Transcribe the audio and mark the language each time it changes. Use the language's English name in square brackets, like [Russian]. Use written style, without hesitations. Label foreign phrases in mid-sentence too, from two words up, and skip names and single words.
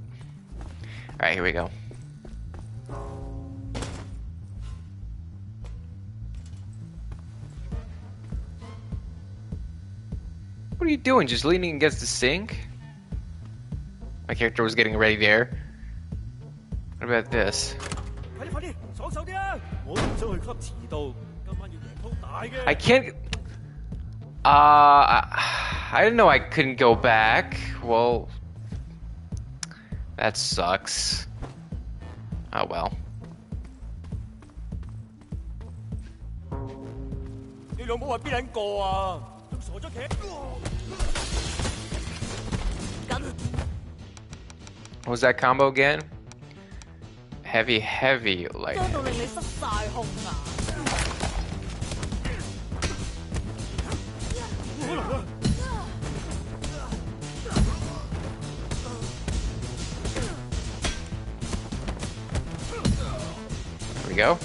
[English] Alright, here we go. What are you doing? Just leaning against the sink? My character was getting ready there. What about this? [Cantonese] 快啲快啲，爽手啲啊！我都唔想去 club 遲到，今晚要贏鋪大嘅。 [English] I can't... I didn't know I couldn't go back. Well... That sucks. Oh well. [Cantonese] 你老母係邊撚個啊？仲傻咗企？ [English] What was that combo again? Heavy, heavy, light. [Cantonese] 驚到令你失晒控啊！ [English] Here we go.